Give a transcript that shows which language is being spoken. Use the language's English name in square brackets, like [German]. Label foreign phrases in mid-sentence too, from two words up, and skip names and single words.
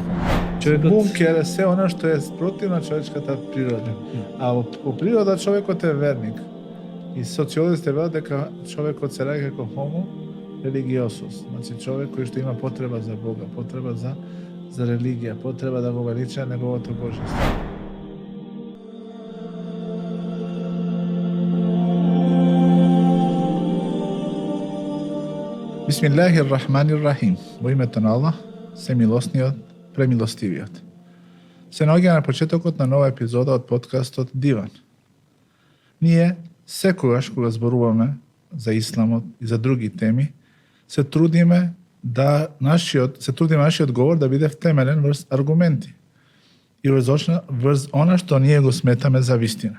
[Macedonian] Бункер е се она што е спротивно на човечката природа. А по природа човекот е верник. И социолозите велат дека човекот се раѓа како [Latin] homo religiosus, [Macedonian] значи човек кој што има потреба за Бога, потреба за религија, потреба да го велича неговото божество. [Arabic] بسم الله الرحمن الرحيم. [Macedonian] Во името на Аллах, семилосниот, премилостивиот. Се наоѓа на почетокот на нова епизода од подкастот Диван. Ние секогаш кога зборуваме за исламот и за други теми, се трудиме нашиот говор да биде втемелен врз аргументи и врз она што ние го сметаме за вистина.